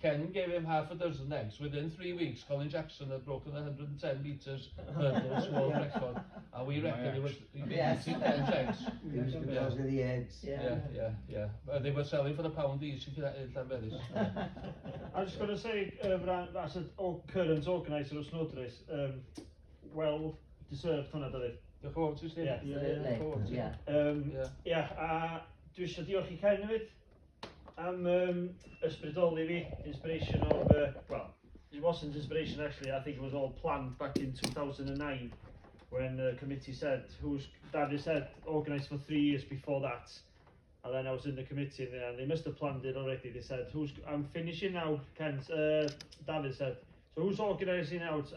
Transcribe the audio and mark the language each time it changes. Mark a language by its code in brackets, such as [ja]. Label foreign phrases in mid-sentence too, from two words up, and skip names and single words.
[en] Ken gave him half a dozen eggs. Within 3 weeks, Colin Jackson had broken 110 metres hurdles world record, and we reckon it was eating Ken's eggs. It was because of the eggs. Yeah. They were selling for £1 each if you had Llanberis. I'm just going to say, as a current organiser of Snow Race, well deserved hwnna, David. [cy] Diolch yn fawr ti, Steve. Dwi eisiau diolch I Ken hefyd am ysbrydoli fi, [en] inspiration of, well, it wasn't inspiration actually, I think it was all planned back in 2009 when the committee said, David said, organised for 3 years before that, and then I was in the committee and they must have planned it already. They said, I'm finishing now, David said, so who's organising out?